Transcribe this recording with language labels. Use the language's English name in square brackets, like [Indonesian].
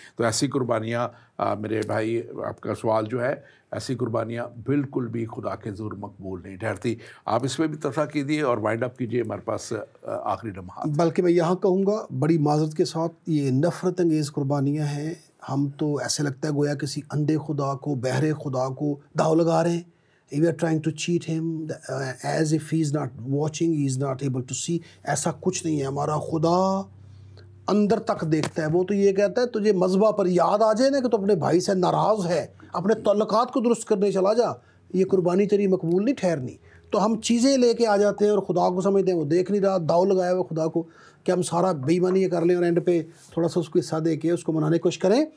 [Urdu] تو ایسی قربانیاں میرے بھائی, آپ کا سوال جو ہے, ایسی قربانیاں بالکل بھی خدا کے حضور مقبول نہیں ٹھہرتی. آپ اس پہ بھی تفصیل کیجیے اور وائنڈ اپ کیجیے, ہمارے پاس آخری لمحات. بلکہ میں یہاں کہوں گا بڑی معذرت کے ساتھ, یہ نفرت انگیز قربانیاں ہیں. ہم تو ایسے لگتا ہے گویا کسی اندھے خدا کو, بہرے خدا کو داؤ لگا رہے ہیں, [English] we are trying to cheat him as if he is not watching, he is not able to see. [Urdu] ایسا کچھ نہیں ہے. ہمارا خدا اندر تک دیکھتا ہے. وہ تو یہ کہتا ہے تجھے مذبح پر یاد آ جائے نا کہ تو اپنے بھائی سے ناراض ہے, اپنے تعلقات کو درست کرنے چلا جا, یہ قربانی تیری مقبول نہیں ٹھہرنی. تو ہم چیزیں لے کے آ جاتے ہیں اور خدا کو سمجھتے ہیں وہ دیکھ نہیں رہا, داؤ لگایا ہوا خدا کو کہ ہم سارا بے ایمانی کر لیں اور اینڈ پہ تھوڑا سا اس کو حصہ دے کے اس کو منانے کی کوشش کریں.